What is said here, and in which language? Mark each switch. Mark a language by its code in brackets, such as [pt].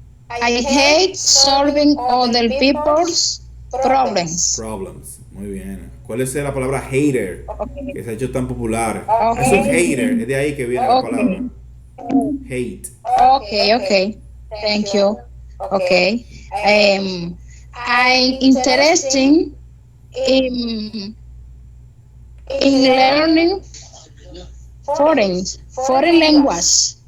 [en] I hate solving other people's problems. [es] Problems. Muy bien. ¿Cuál es la palabra hater? Que se ha hecho tan popular. Okay. Es un hater. Es de ahí que viene la palabra. [en] Hate. Okay. Thank you. Okay. I'm interested in learning foreign language.